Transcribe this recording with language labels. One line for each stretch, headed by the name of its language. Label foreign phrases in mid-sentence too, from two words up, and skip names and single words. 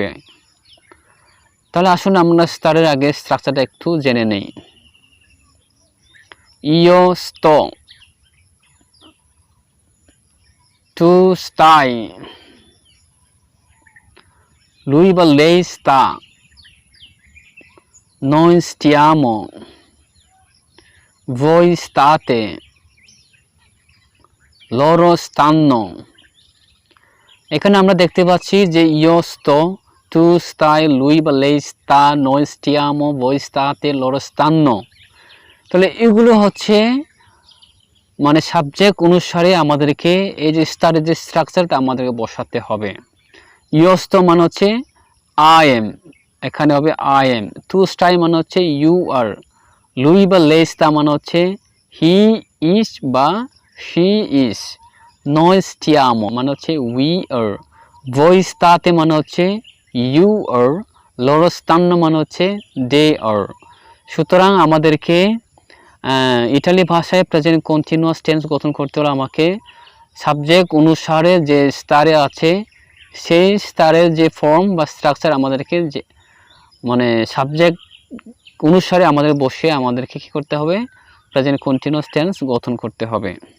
Bangla: তাহলে আসুন আমরা স্টারের আগে স্ট্রাকচারটা একটু জেনে নেই।
Italian: io sto, tu stai, lui বা lei sta, noi stiamo, voi state, loro stanno।
Bangla: এখানে আমরা দেখতে পাচ্ছি যে
Italian: io sto, tu stai, lui
Bangla: বা
Italian: lei sta, noi stiamo, voi state, loro stanno।
Bangla: তাহলে এগুলো হচ্ছে সাবজেক্ট অনুসারে আমাদেরকে এই যে স্টারের যে স্ট্রাকচারটা আমাদেরকে বসাতে হবে।
Italian: io sto
Bangla: মানে হচ্ছে
English: I am,
Bangla: এখানে হবে
English: I am।
Italian: tu stai
Bangla: মানে হচ্ছে
English: you are।
Bangla: lui বা
Italian: lei sta
Bangla: মানে হচ্ছে
English: he is
Bangla: বা
English: she is।
Italian: noi stiamo
Bangla: মানে হচ্ছে
English: we are।
Italian: voi state
Bangla: মানে হচ্ছে
English: you are।
Italian: loro stanno
Bangla: মানে হচ্ছে
English: they are।
Bangla: সুতরাং আমাদেরকে ইতালি ভাষায়
English: present continuous tense
Bangla: গঠন করতে হলে আমাকে সাবজেক্ট অনুসারে যে স্টারে আছে সেই স্টারের যে ফর্ম বা স্ট্রাকচার আমাদেরকে যে সাবজেক্ট অনুসারে আমাদের বসে আমাদেরকে কী করতে হবে,
English: present continuous tense
Bangla: গঠন করতে হবে।